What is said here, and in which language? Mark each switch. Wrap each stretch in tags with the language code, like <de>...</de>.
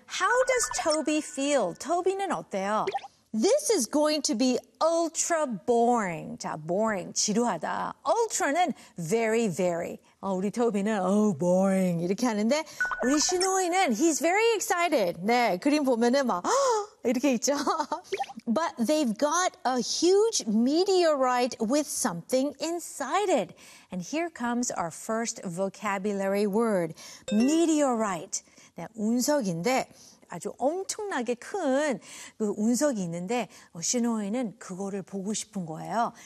<en>How does Toby feel?</en> <ko>Toby는 어때요?</ko> <en>This is going to be ultra boring.</en> <ko>자, boring, 지루하다. Ultra는 very, very. 우리 토비는 oh, boring 이렇게 하는데 우리 시노이는</ko> <en>he's very excited.</en> <ko>네, 그림 보면은 막 이렇게 있죠.</ko> <en>But they've got a huge meteorite with something inside it. And here comes our first vocabulary word. Meteorite.</en> <ko>네, 운석인데 아주 엄청나게 큰 그 운석이 있는데 시노이는 그거를 보고 싶은 거예요.</ko>